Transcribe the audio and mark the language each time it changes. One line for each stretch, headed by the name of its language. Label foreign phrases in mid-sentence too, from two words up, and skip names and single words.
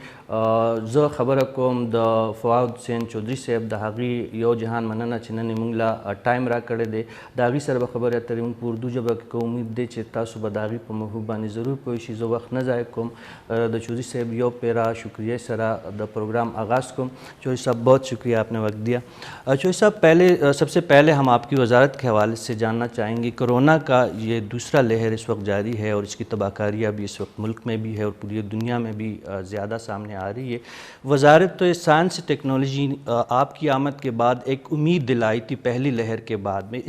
Pashto: زه خبره کوم د فواد حسین چودھری صاحب د هغې یو جهان مننه چې نن یې موږ له ټایم راکړی دی. د هغې سره به خبرې اترې موږ په اردو ژبه کې کوو. امید دی چې تاسو به د هغې په موضوع باندې ضرور پوه شئ. زه وخت نه ضایع کوم. د چودھری صاحب یو پیرا شکریہ سرا د پروگرام آغاز کو.
Urdu: چودھری صاحب بہت شکریہ آپ نے وقت دیا. چودھری صاحب سب سے پہلے ہم آپ کی وزارت کے حوالے سے جاننا چاہیں گے کورونا کا یہ دوسرا لہر اس وقت جاری ہے اور اس کی تباہ کاریاں بھی اس وقت ملک میں بھی ہے اور پوری دنیا میں بھی زیادہ سامنے آ رہی ہے. وزارت سائنس ٹیکنالوجی آپ کی آمد کے بعد ایک امید دلائی تھی پہلی لہر کے بعد میں.